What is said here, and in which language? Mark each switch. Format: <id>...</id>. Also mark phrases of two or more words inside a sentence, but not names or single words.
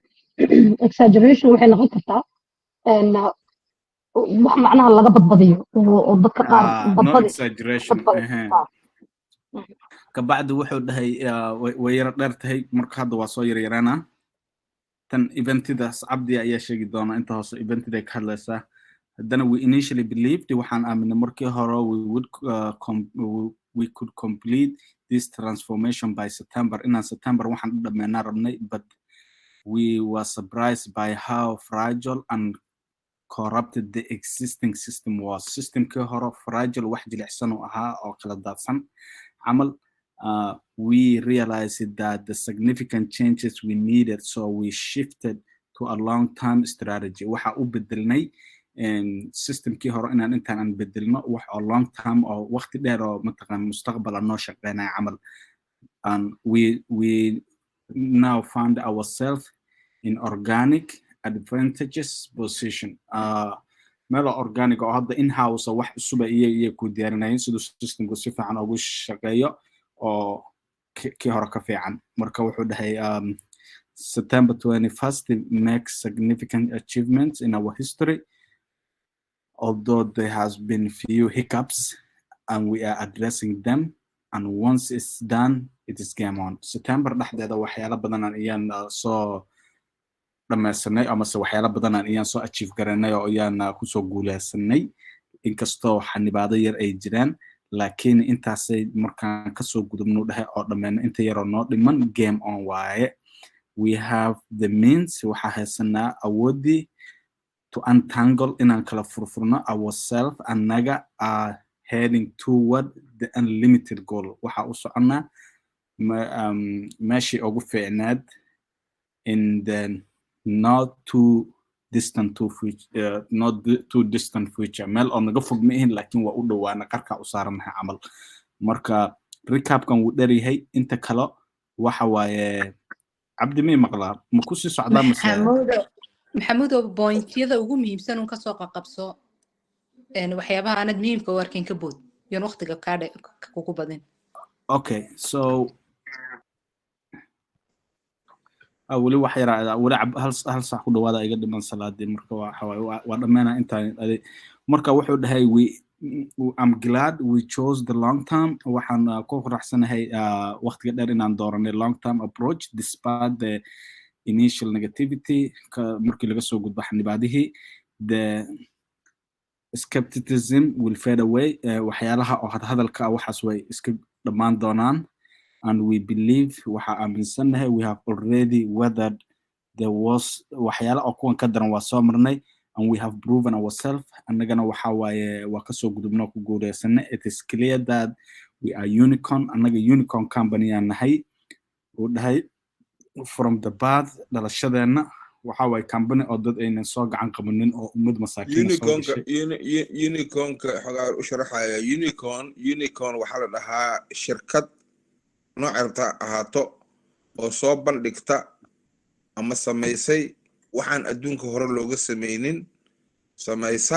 <so>Exaggeration waxay noqon kartaa wax macnaha laga badbadiyo oo dadka qaar</so> <en>no exaggeration</en> <so>kabacdi wuxuu dhahay way yara dheer tahay marka hadda waa soo yaryaraana tan eventidaas cabdi ayaa sheegi doona inta hoose eventida ka hadlaysaa.</so> <en>Haddana we initially believed</en> <so>waxaan aaminay markii hore</so> <en>we could complete this transformation by September.</en> <so>In September waxaan dhameynaa rabnay,</so> <en>but we were surprised by how fragile and corrupted the existing system was.</en> <so>Systemkii hore fragile wax jilicsan u ahaa oo kala daadsan camal.</so> <en>We realized that the significant changes we needed, so we shifted to a long-term strategy.</en> <so>Waxa u bedelnay systemkii hore inaan intaan aan bedelno wax oo long-term oo waqti dheer oo mataqaan mustaqbal noo shaqeynaya camal.</so> <en>And we now found ourselves in organic advantageous position.</en> <so>Melo organic oo hadda in-house wax cusub iyo ku diyaarinayeen sidoo systemku si fiican ugu shaqeeyo oo kii hore ka fiican. Marka wuxuu dhahay</so> <en>September 21st makes significant achievements in our history, although there has been few hiccups and we are addressing them, and once it's done it is game on.</en> <so>September dhexdeeda waxyaalo badan ayaan soo dhamaysanay ama waxyaalo badan ayaan soo achieve garanay oo ayaan ku soo guuleysanay inkastoo xanibaado yar ay jiraan, laakiin intaasay markaan ka soo gudubno dhahay oo dhameeyna inta yar oo noo dhiman</so> <en>game on</en> <so>waaye.</so> <en>We have the means</en> <so>waxa haysanaa awoodii</so> <en>to untangle</en> <so>inaan kala furfurno</so> <en>ourselves annaga are heading toward the unlimited goal.</en> <so>Waxa u soconaa meeshii ugu fiicnaad</so> <en>in the not too distant future.</en> <so>Meel oo naga fog maahin laakiin waa u dhawaana qarka u saaranahay camal. Marka recapkan wuu dheeryahay inta kale waxa waaye cabdi mi maqlaa ma ku sii socdaa maxamuud pointyada ugu muhiimsan ka soo qabso waxyaabaha aanad muhiimka u arkin ka bood iyo waqtiga kugu badan. Okay, so wali wax yara wali hal sax ku dhawaada iga dhiman salaadii marka waa dhameena intaan marka wuxuu dhahay</so> <en>I'm glad we chose the long term.</en> <so>waxaan ku faraxsanahay waqtiga dheer inaan dooranay</so> <en>long term approach despite the initial negativity</en> <so>markii laga soo gudbo xanibaadihii.</so> <en>The skepticism will fade away.</en> <so>waxyaalaha oo hadalka waxaas way iska dhamaan doonaan,</so> <en>and we believe</en> <so>waxa aaminsanahay</so> <en>we have already weathered the worst.</en> <so>waxyaala oo kuwan ka daran waa soo marnay,</so> <en>and we have proven ourselves.</en> <so>annagana waxa waaye waa ka soo gudubno ku guuleysanay.</so> <en>It is clear that we are unicorn.</en> <so>annaga</so> <en>unicorn company</en> <so>aan nahay u dhahay</so> <en>from the birth</en> <so>dhalashadeena waxa waaye company oo dad aynan soo gacan qabanin oo ummad masaakiin soo gashay. unicornka xogaa u sharaxaya unicorn waxa la dhahaa shirkad nooceeda ahaato oo soo bandhigta ama samaysay waxaan adduunka hore looga sameeynin samaysa.</so>